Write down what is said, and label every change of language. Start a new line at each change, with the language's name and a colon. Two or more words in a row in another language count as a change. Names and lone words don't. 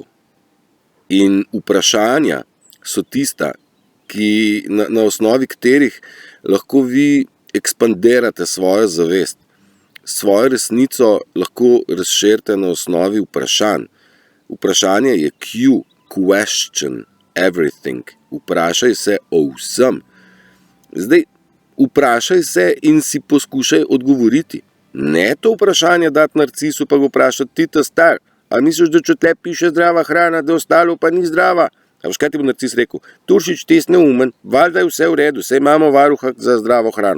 Slovenian: In vprašanja so tista, na osnovi katerih lahko vi ekspandirate svojo zavest. Svojo resnico lahko razširite na osnovi vprašanj. Vprašanje je Q,
English: question everything.
Slovenian: Vprašaj se o vsem. Zdaj, vprašaj se in si poskušaj odgovoriti. Ne to vprašanje dati narcisu, pa ga vprašati, ti ta star, a misliš, da če tle piše zdrava hrana, da ostalo pa ni zdrava? A veš, kaj ti bo narcis rekel? Turšič, ti si neumen, valjda je vse v redu, saj imamo varuha za zdravo hrano.